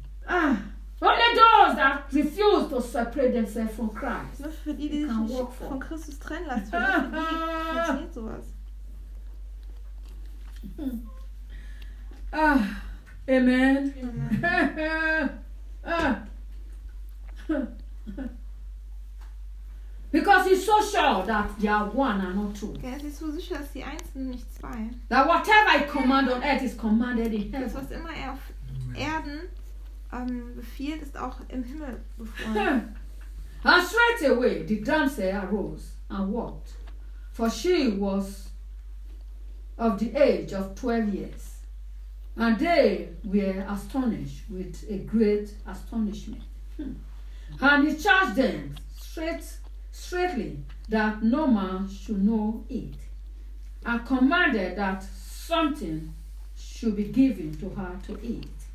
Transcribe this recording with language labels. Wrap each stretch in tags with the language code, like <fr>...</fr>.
<en>Only those that refuse to separate themselves from Christ.</en> <de>Nur für die, die sich nicht von Christus trennen lassen. Für die funktioniert sowas.</de> <en>Amen.</en> <de>Amen.</de> <en>Because he's so sure that they are one and not two.</en> <de>Er ist so sicher, dass sie eins sind, nicht zwei.</de> <en>That whatever I command on earth is commanded in heaven.</en> <de>Das, was immer er auf Erden befiehlt, ist auch im Himmel befohlen.</de> <en>And straight away the damsel arose and walked. For she was of the age of 12 years. And they were astonished with a great astonishment. And he charged them straightly that no man should know it, and commanded that something should be given to her to eat.</en>